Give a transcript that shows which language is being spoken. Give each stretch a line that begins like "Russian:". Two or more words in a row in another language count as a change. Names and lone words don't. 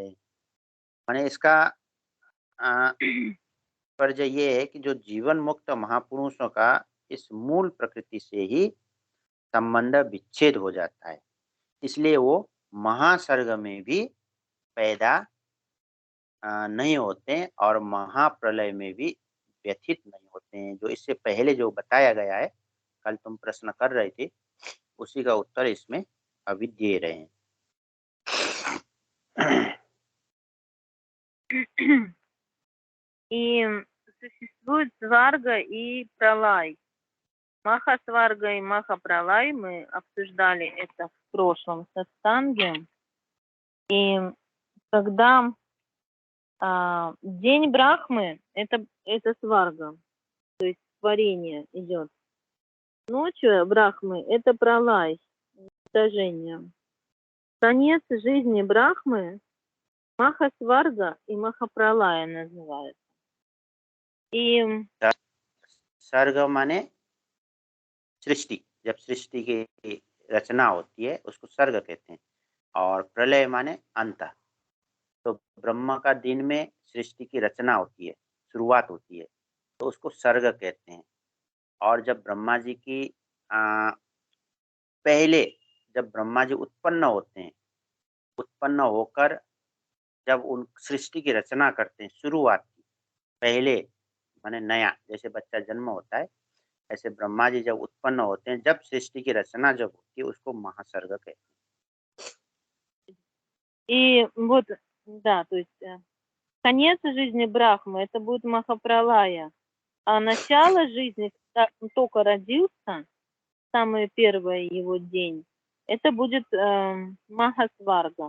Hindi: माने इसका तात्पर्य ये है कि जो जीवन मुक्त महापुरुषों का इस मूल प्रकृति से ही संबंध विच्छेद हो जाता है, इसलिए वो महासर्ग में भी पैदा नहीं होते हैं और महाप्रलय में भी व्यथित नहीं होते हैं। जो इससे पहले जो बताया गया है, कल तुम प्रश्न कर रहे थे, उसी का उत्तर इसमें अभी दे रहे हैं।
Russian: И существует сварга и пралай. Маха-сварга и маха-пралай, мы обсуждали это в прошлом сатсанге. И когда день Брахмы, это сварга, то есть творение идет. Ночью Брахмы это пралай, уничтожение. Конец жизни Брахмы Маха-сварга и Маха-пралая называется. И
Hindi: सर्ग माने सृष्टि, जब सृष्टि की रचना होती है उसको सर्ग कहते हैं, और प्रलय माने अंत। तो ब्रह्मा का दिन में सृष्टि की रचना होती है, शुरुआत होती है, तो उसको सर्ग कहते हैं। और जब ब्रह्मा जी की पहले जब ब्रह्मा जी उत्पन्न होते हैं, उत्पन्न होकर जब उन सृष्टि की रचना करते हैं, शुरुआत की पहले माने नया, जैसे बच्चा जन्म होता है, ऐसे ब्रह्मा जी जब उत्पन्न होते हैं, जब सृष्टि की रचना जब होती है, उसको महासर्ग कहते हैं।
Russian: И вот, да, то есть конец жизни Брахмы это будет Махапралая, а начало жизни, когда он только родился, самый первый его день, это будет Махасварга.